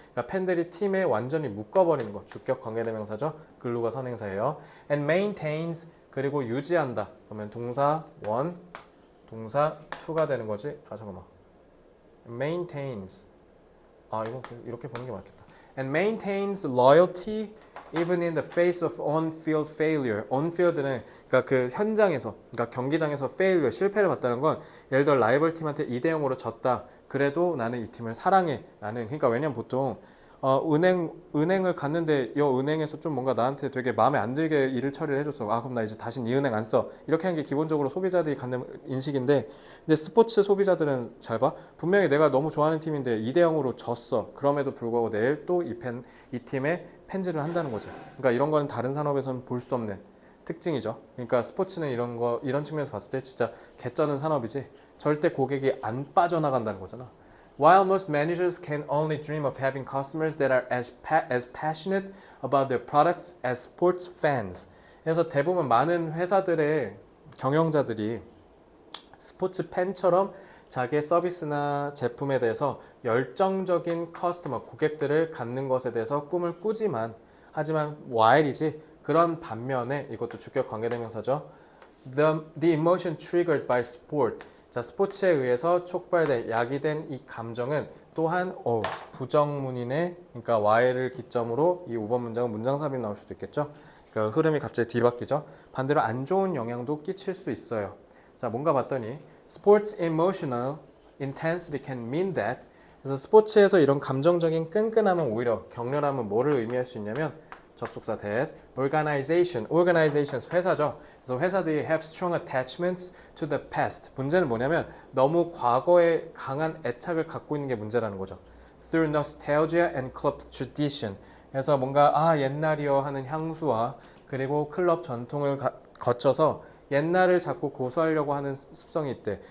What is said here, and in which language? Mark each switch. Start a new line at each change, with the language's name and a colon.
Korean: 그러니까 팬들이 팀에 완전히 묶어버리는 거. 주격 관계대명사죠. 글루가 선행사예요.
English: And maintains
Korean: 그리고 유지한다. 그러면 동사 1, 동사 2가 되는 거지. 아 잠깐만. maintains 이거 이렇게 보는 게 맞겠다.
English: And maintains loyalty even in the face of on-field failure.
Korean: on-field는 그러니까 그 현장에서, 그러니까 경기장에서 failure, 실패를 봤다는 건 예를 들어 라이벌 팀한테 2대 0으로 졌다. 그래도 나는 이 팀을 사랑해. 나는 그러니까 왜냐면 보통 은행을 갔는데 여 은행에서 좀 뭔가 나한테 되게 마음에 안 들게 일을 처리를 해줬어. 그럼 나 이제 다신 이 은행 안 써. 이렇게 하는 게 기본적으로 소비자들이 갖는 인식인데 근데 스포츠 소비자들은 잘 봐. 분명히 내가 너무 좋아하는 팀인데 2대 0으로 졌어. 그럼에도 불구하고 내일 또 이 팀에 팬질을 한다는 거지. 그러니까 이런 거는 다른 산업에서는 볼 수 없는 특징이죠. 그러니까 스포츠는 이런 측면에서 봤을 때 진짜 개쩌는 산업이지. 절대 고객이 안 빠져나간다는 거잖아.
English: While most managers can only dream of having customers that are as passionate about their products as sports fans.
Korean: 그래서 대부분 많은 회사들의 경영자들이 스포츠 팬처럼 자기의 서비스나 제품에 대해서 열정적인 고객들을 갖는 것에 대해서 꿈을 꾸지만 하지만 while이지 그런 반면에 이것도 주격 관계대명사죠.
English: The emotion triggered by sport.
Korean: 자, 스포츠에 의해서 촉발된 야기된 이 감정은 또한 부정문이네. 그러니까 while을 기점으로 이 5번 문장은 문장 삽입 나올 수도 있겠죠. 그러니까 흐름이 갑자기 뒤바뀌죠. 반대로 안 좋은 영향도 끼칠 수 있어요. 자, 뭔가 봤더니
English: Sports emotional intensity can mean that.
Korean: 그래서 스포츠에서 이런 감정적인 끈끈함은 오히려 격렬함은 뭐를 의미할 수 있냐면 접속사
English: that organizations
Korean: 회사죠. 그래서 회사들이
English: have strong attachments to the past.
Korean: 문제는 뭐냐면 너무 과거에 강한 애착을 갖고 있는 게 문제라는 거죠.
English: Through nostalgia and club tradition.
Korean: 그래서 뭔가 옛날이여 하는 향수와 그리고 클럽 전통을 거쳐서 옛날을 자꾸 고수하려고 하는 습성이 있대.